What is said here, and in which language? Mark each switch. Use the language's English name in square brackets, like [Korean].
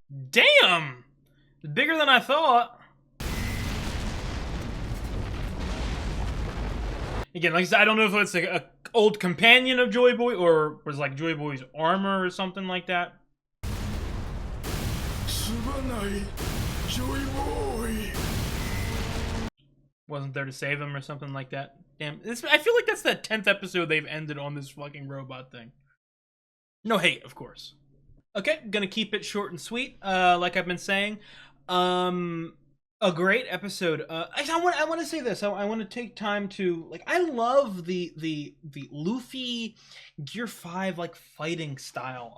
[English] Damn! Bigger than I thought. Again, like I said, I don't know if it's like a old companion of Joy Boy or was like Joy Boy's armor or something like that. [Japanese] すまないジョイボーイ [English] Wasn't there to save him or something like that. Damn, I feel like that's the 10th episode they've ended on this fucking robot thing. No hate, of course. Okay, gonna keep it short and sweet, like I've been saying. A great episode. I want to say this. I want to take time to like. I love the Luffy Gear 5 like fighting style.